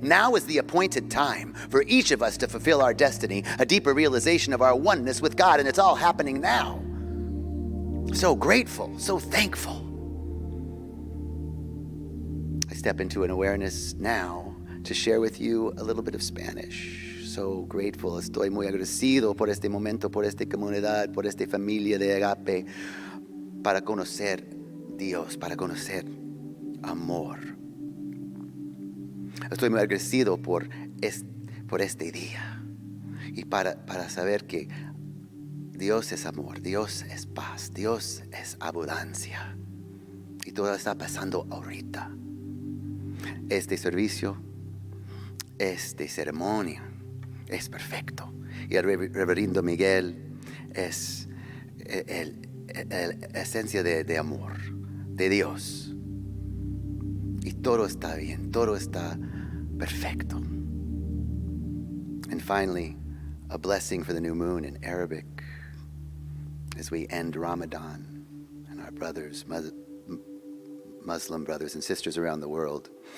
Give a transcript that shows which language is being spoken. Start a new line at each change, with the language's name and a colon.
English: Now is the appointed time for each of us to fulfill our destiny, a deeper realization of our oneness with God, and it's all happening now. So grateful, so thankful. I step into an awareness now to share with you a little bit of Spanish. So grateful,
Spanish: estoy muy agradecido por este momento, por esta comunidad, por esta familia de Agape, para conocer Dios, para conocer amor. Estoy muy agradecido por este día y para saber que Dios es amor, Dios es paz, Dios es abundancia. Y todo está pasando ahorita. Este servicio, esta ceremonia es perfecto. Y el Reverendo Miguel es la esencia de amor, de Dios. Y todo está bien, todo está perfecto.
English: And finally, a blessing for the new moon in Arabic as we end Ramadan and our brothers, Muslim brothers and sisters around the world.